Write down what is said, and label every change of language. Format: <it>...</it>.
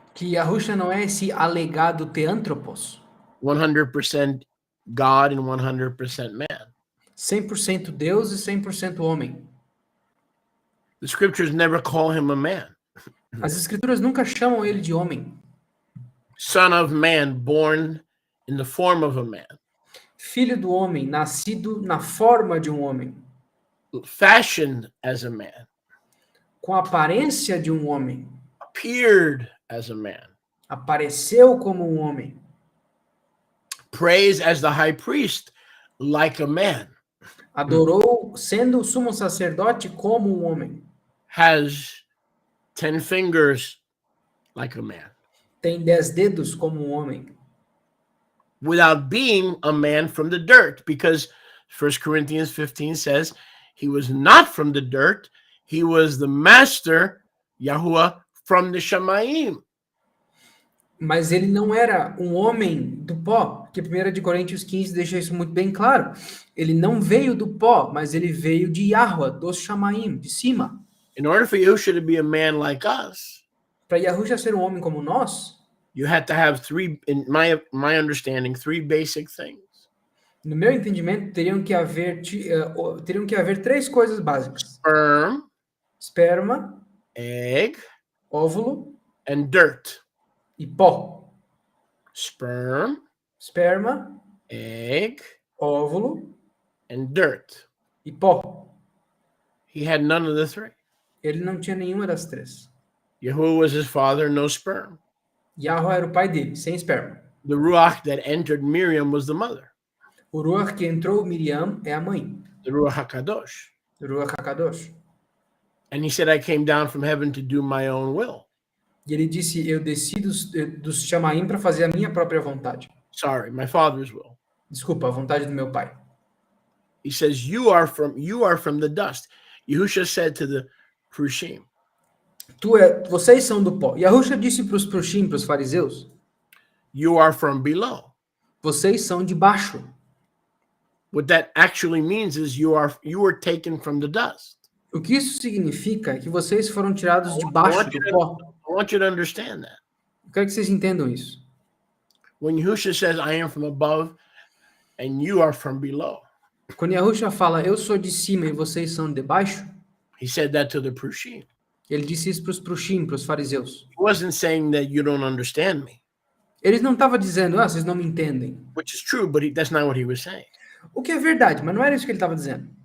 <pt>que Yahusha não é esse alegado teântropos,</pt> <en>100% God and 100% man.</en> <pt>100% Deus e 100% homem.</pt> <en>The scriptures never call him a man.</en> <pt>As escrituras nunca chamam ele de homem.</pt> <en>Son of man, born in the form of a man.</en> <pt>Filho do homem, nascido na forma de um homem.</pt> <en>Fashioned as a man.</en> <pt>Com a aparência de um homem.</pt> <en>Appeared as a man.</en> <pt>Apareceu como um homem.</pt> <en>Prays as the high priest like a man.</en> <pt>Adorou sendo o sumo sacerdote como um homem.</pt> <en>Has 10 fingers like a man.</en> <pt>Tem 10 dedos como um homem.</pt> <en>Without being a man from the dirt, because 1 Corinthians 15 says he was not from the dirt, he was the master, Yahuwah, from the Shamayim.</en> <pt>Mas ele não era um homem do pó, porque 1 de Coríntios 15 deixa isso muito bem claro. Ele não veio do pó, mas ele veio de Yahuwah, dos Shamaim, de cima.</pt> <en>In order for Yahusha to be a man like us,</en> <pt>para Yahusha ser um homem como nós,</pt> <en>you had to have three, in my understanding, three basic things.</en> <pt>No meu entendimento, teriam que haver três coisas básicas: esperma,</pt> <en>egg,</en> <pt>óvulo</pt> <en>and dirt.</en> <pt>E pó. Esperma,</pt> <en>egg,</en> <pt>óvulo</pt> <en>and dirt.</en> <pt>E pó.</pt> <en>He had none of the three.</en> <pt>Ele não tinha nenhuma das três.</pt> <en>Yahuwah was his father, no sperm.</en> <pt>Yahuwah era o pai dele, sem esperma.</pt> <en>The Ruach that entered Miriam was the mother.</en> <pt>O Ruach que entrou Miriam é a mãe.</pt> <en>The Ruach HaKadosh.</en> <pt>O Ruach HaKadosh.</pt> <en>And he said, I came down from heaven to do my own will.</en> <pt>E ele disse, eu desci dos Shamaim para fazer a minha própria vontade.</pt> <en>Sorry, my father's will.</en> <pt>Desculpa, a vontade do meu pai.</pt> <en>He says, you are from the dust. Yahusha said to the Prushim.</en> <pt>Vocês são do pó. Yahusha disse para os Prushim, para os fariseus.</pt> <en>You are from below.</en> <pt>Vocês são de baixo.</pt> <en>What that actually means is you were taken from the dust.</en> <pt>O que isso significa é que vocês foram tirados de baixo do pó.</pt> <en>I want you to understand that.</en> <pt>Eu quero que vocês entendam isso.</pt> <en>When Yahusha says, I am from above and you are from below.</en> <pt>Quando Yahusha fala, eu sou de cima e vocês são de baixo.</pt> <en>He said that to the Prushim.</en> <pt>Ele disse isso para os Prushim, para os fariseus.</pt> <en>He wasn't saying that you don't understand me.</en> <pt>Ele não estava dizendo, vocês não me entendem.</pt> <en>which is true, but that's not what he was saying.</en> <pt>O que é verdade, mas não era isso que ele estava dizendo.</pt>